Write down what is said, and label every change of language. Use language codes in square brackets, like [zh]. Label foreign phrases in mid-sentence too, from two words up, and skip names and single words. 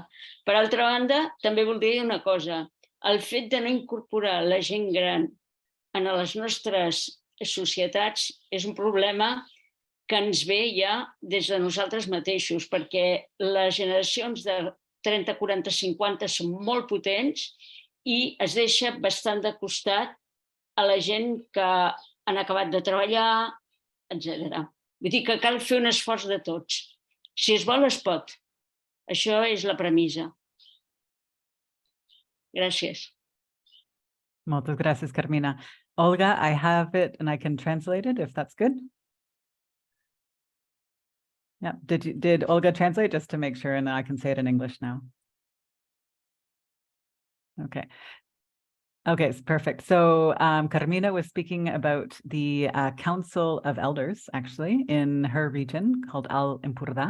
[ca] Per altra banda, també voldria dir una cosa. El fet de no incorporar la gent gran en les nostres societats és un problema que ens ve ja des de nosaltres mateixos, perquè les generacions de 30, 40, 50 són molt potents i es deixa bastant de costat a la gent que han acabat de treballar, etc. Vull dir que cal fer un esforç de tots. Si es vol, es pot. Això és la premissa. Gràcies. Moltes gràcies, Carmina. [en] Olga, I have it and I can translate it if that's good. Yeah, did Olga translate just to make sure, and then I can say it in English now? Okay. Okay, it's perfect. So Carmina was speaking about the Council of Elders, actually, in her region called Alt Empordà.